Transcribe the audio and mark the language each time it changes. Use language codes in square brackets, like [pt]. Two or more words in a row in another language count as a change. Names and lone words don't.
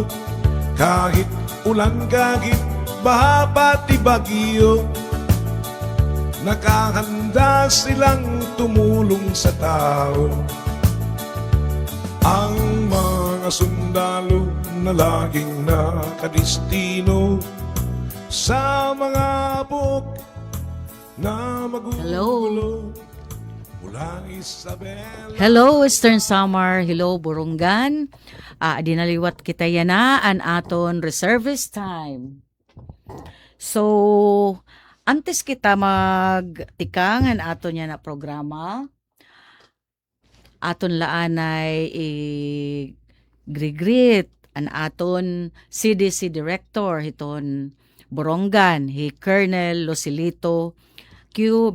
[tl] Kahit ulan, kahit baha, pati bagyo, nakahanda silang tumulong sa tao. Ang mga sundalo na laging nakadistino sa mga buk na magugulo. Mula Isabel. Hello, Eastern Samar. Hello, Burungan. [war] Dinaliwat kita yana an aton reservist time. So, antes kita magtikang an aton yan na programa, aton laanay grigrit an aton CDC Director hiton Borongan, hi Colonel Losilito Q.